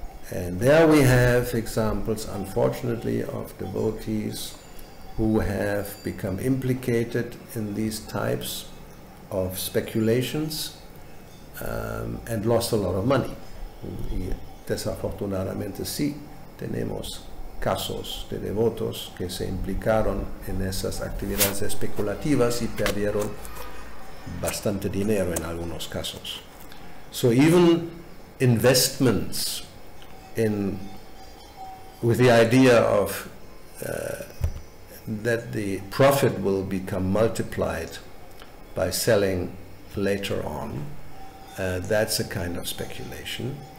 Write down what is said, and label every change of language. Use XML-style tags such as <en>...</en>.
<en>And there we have examples, unfortunately, of devotees who have become implicated in these types of speculations and lost a lot of money.</en> <es>Y desafortunadamente sí, tenemos casos de devotos que se implicaron en esas actividades especulativas y perdieron bastante dinero en algunos casos.</es> <en>So even investments with the idea of that the profit will become multiplied by selling later on, that's a kind of speculation.</en>